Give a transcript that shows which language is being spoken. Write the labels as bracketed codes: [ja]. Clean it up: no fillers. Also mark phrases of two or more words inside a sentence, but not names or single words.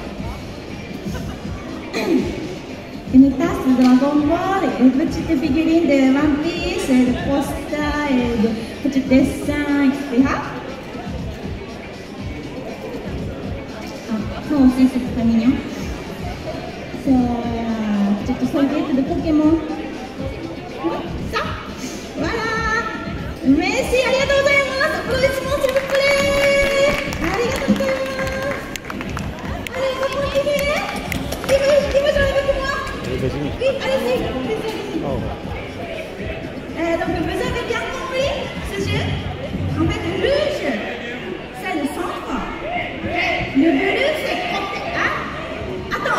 [fr] Une tasse de Dragon Ball, une petite figurine de One Piece, de posters et de petits dessins, etc. Ça aussi, c'est très mignon. C'est une petite serviette de Pokémon. Ça. Voilà. Merci, [ja] ありがとうございます. [fr] Applaudissements s'il vous plaît. [ja] ありがとうございます. [fr] Allez, on va continuer. Qui veut jouer avec moi? Oui, allez-y. Donc vous avez bien compris ce jeu? En fait, le rouge, c'est le centre. Le bleu, c'est côté. Ah, attends.